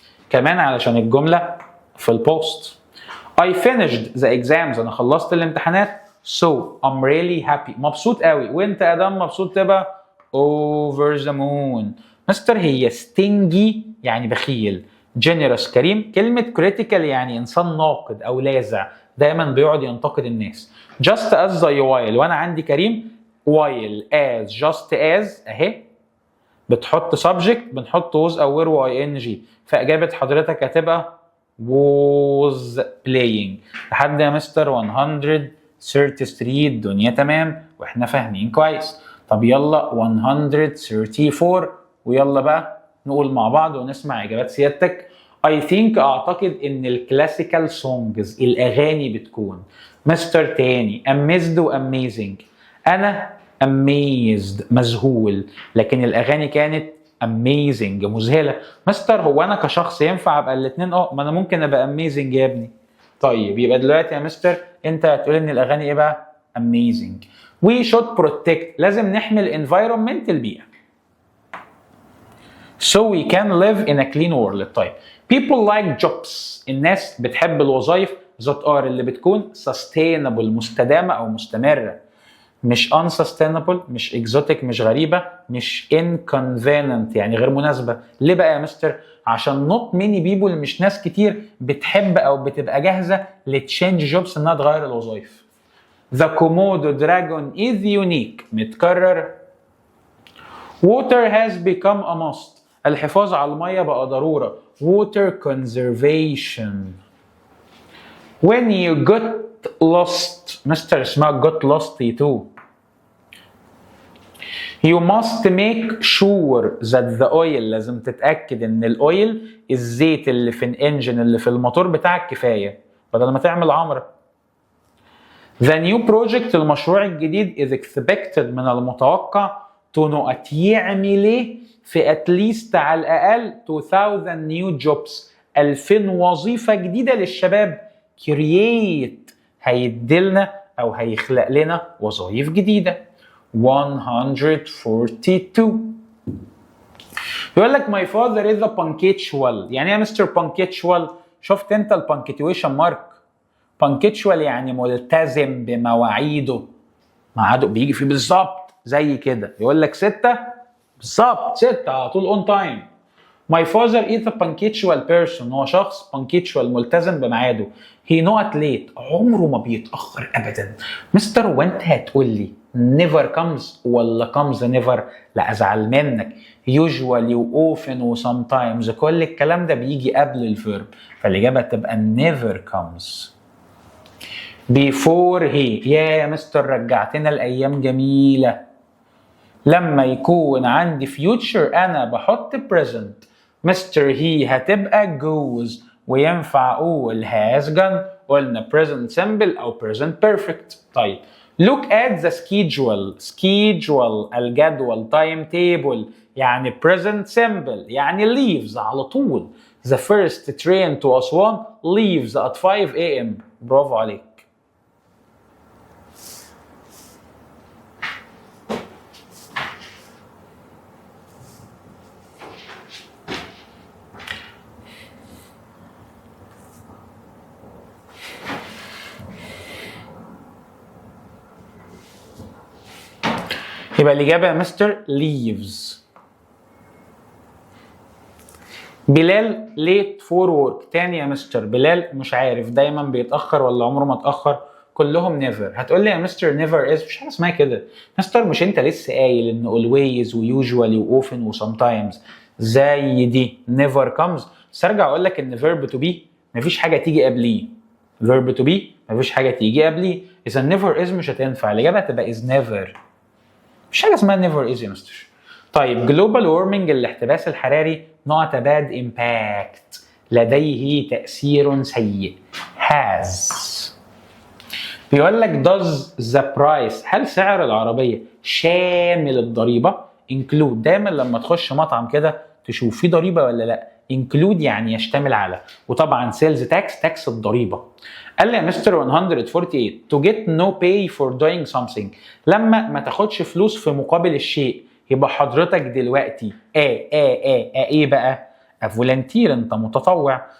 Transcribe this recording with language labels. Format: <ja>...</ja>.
<ar>كمان علشان الجمله في البوست</ar> <en>I finished the exams</en> <ar>انا خلصت الامتحانات</ar> <en>so I'm really happy</en> <ar>مبسوط قوي. وانت يا ادم مبسوط تبقى</ar> <en>over the moon.</en> <ar>مستر هي stingy يعني بخيل، generous كريم، كلمة critical يعني إنسان ناقد أو لاذع دايما بيقعد ينتقد الناس.</ar> <en>just as the while</en> <ar>وأنا عندي كريم</ar> <en>while as just as</en> <ar>أهي بتحط</ar> <en>subject بنحط was أو were و ing.</en> <ar>فإجابة حضرتك هتبقى was playing. لحد يا مستر 133 الدنيا تمام وإحنا فاهمين كويس. طب يلا 134 ويلا بقى نقول مع بعض ونسمع إجابات سيادتك. I think أعتقد إن الكلاسيكال سونجز الأغاني بتكون مستر تاني amazed و amazing. أنا amazed مذهول، لكن الأغاني كانت amazing مذهلة. مستر هو أنا كشخص ينفع أبقى الاتنين؟ ما أنا ممكن أبقى amazing يا ابني. طيب يبقى دلوقتي يا مستر أنت هتقول إن الأغاني إيه بقى؟ amazing.</ar> <en>we should protect</en> <ar>لازم نحمي الانفايرمنت البيئة</ar> <en>so we can live in a clean world.</en> <ar>طيب</ar> <en>people like jobs</en> <ar>الناس بتحب الوظائف</ar> <en>that are</en> <ar>اللي بتكون sustainable مستدامة أو مستمرة، مش unsustainable مش exotic مش غريبة مش inconvenient يعني غير مناسبة. ليه بقى يا مستر؟ عشان</ar> <en>not many people</en> <ar>مش ناس كتير بتحب أو بتبقى جاهزة لتشينج جوبس إنها تغير الوظائف.</ar> <en>The Komodo dragon is unique متكرر. Water has become a must</en> <ar>الحفاظ على المية بقى ضرورة.</ar> <en>Water conservation. When you got lost</en> <ar>مستر اسمها</ar> <en>got lost too. You must make sure that the oil</en> <ar>لازم تتأكد ان الاويل الزيت اللي في الانجن اللي في الموتور بتاعك كفاية بدل ما تعمل عمرة.</ar> <en>The new project</en> <ar>المشروع الجديد</ar> <en>is expected</en> <ar>من المتوقع to not يعمل ايه في</ar> <en>at least</en> <ar>على الأقل</ar> <en>2000 new jobs</en> <ar>2000 وظيفة جديدة للشباب. create هيدلنا أو هيخلق لنا وظائف جديدة. 142 يقول لك my father is a punctual يعني ايه يا مستر punctual؟ شفت انت البانكتويشن مارك؟ punctual يعني ملتزم بمواعيده، ميعاده بيجي فيه بالظبط زي كده. يقول لك 6 بالظبط 6 على طول on time.</ar> <en>My father is a punctual person</en> <ar>هو شخص</ar> <en>punctual</en> <ar>ملتزم بميعاده.</ar> <en>he not late</en> <ar>عمره ما بيتأخر أبدا. مستر وانت هتقول لي</ar> <en>never comes</en> <ar>ولا</ar> <en>comes never؟</en> <ar>لا أزعل منك. usually و often و sometimes كل الكلام ده بيجي قبل الفيرب، فالإجابة تبقى never comes.</ar> <en>before he</en> <ar>يا مستر رجعتنا الأيام جميلة. لما يكون عندي future أنا بحط present مستر هي هتبقى goes، وينفع اقول has gone، قلنا present simple او present perfect.</ar> <en>طيب look at the schedule</en> <ar>الجدول</ar> <en>time table يعني present simple يعني leaves</en> <ar>على طول.</ar> <en>The first train to Aswan leaves at 5 a.m.</en> <ar>برافو عليك. يبقى الإجابة يا مستر leaves.</ar> <en>Bilal late for work.</en> <ar>تاني يا مستر بلال مش عارف دايما بيتأخر ولا عمره ما اتأخر؟ كلهم never. هتقول لي يا مستر</ar> <en>never is،</en> <ar>مش حاجة اسمها كده مستر، مش انت لسه قايل ان always و usually و often و sometimes زي دي</ar> <en>never comes؟</en> <ar>بس ارجع اقول لك ان verb to be مفيش حاجة تيجي قبليه. verb to be مفيش حاجة تيجي قبليه، إذا never is مش هتنفع، الإجابة هتبقى</ar> <en>is never.</en> <ar>مش حاجة اسمها never is يا مستر. طيب global warming الاحتباس الحراري</ar> <en>not a bad impact</en> <ar>لديه تأثير سيء has. بيقول لك</ar> <en>does the price</en> <ar>هل سعر العربية شامل الضريبة؟ include دايما لما تخش مطعم كده تشوف فيه ضريبة ولا لا، include يعني يشتمل على، وطبعا</ar> <en>sales tax</en> <ar>الضريبة. قال لي يا مستر 148</ar> <en>to get no pay for doing something</en> <ar>لما ما تاخدش فلوس في مقابل الشيء، يبقى حضرتك دلوقتي ايه بقى؟ فولنتير، انت متطوع.</ar>